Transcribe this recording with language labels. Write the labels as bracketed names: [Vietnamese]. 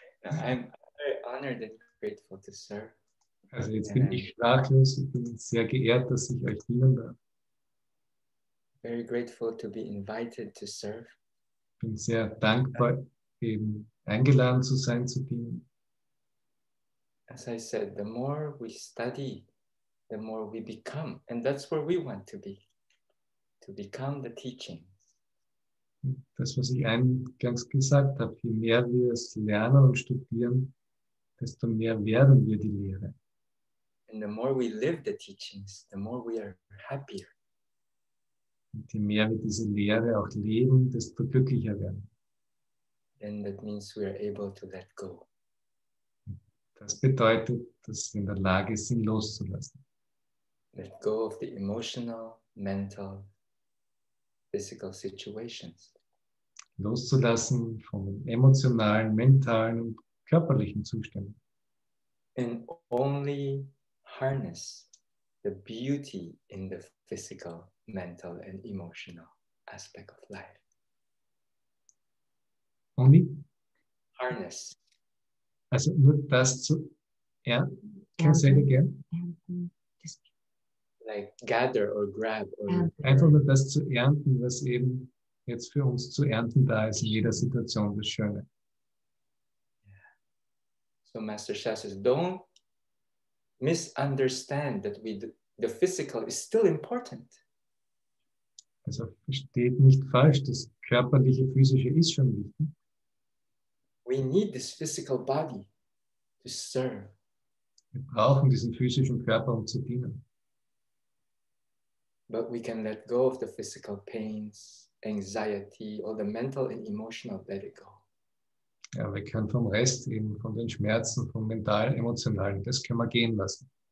[English] I'm very honored and grateful to serve. [German] Also jetzt bin ich sprachlos, ich bin sehr geehrt, dass ich euch dienen darf. [English] Very grateful to be invited to serve. [German] Ich bin sehr dankbar, eben eingeladen zu sein, zu dienen. [English] As I said, the more we study, the more we become. And that's where we want to be, to become the teachings. [German] Das, was ich eingangs gesagt habe, je mehr wir es lernen und studieren, desto mehr werden wir die Lehre. [English] And the more we live the teachings, the more we are happier. [German] Und je mehr wir diese Lehre auch leben, desto glücklicher werden. [English] Then that means we are able to let go. [German] Das bedeutet, dass wir in der Lage sind, loszulassen. [English] Let go of the emotional, mental, physical situations. [German] Loszulassen von den emotionalen, mentalen und körperlichen Zuständen. [English] And only harness the beauty in the physical, mental, and emotional aspect of life. Only? Harness. [German] Also nur das zu ernten. [English] Can I say it again? Like gather or grab or [German] Einfach nur das zu ernten, was eben jetzt für uns zu ernten da ist in jeder Situation, das Schöne. [English] So Master Sha says, don't misunderstand that the physical is still important. [German] Also versteht nicht falsch, das körperliche, physische ist schon wichtig. [English] We need this physical body to serve. [German] Wir brauchen diesen physischen Körper, um zu dienen. [English] but we can let go of the physical pains, anxiety, all the mental and emotional, let it go. [German] Ja, wir können vom Rest eben, von den Schmerzen, vom mentalen, emotionalen, das können wir gehen lassen.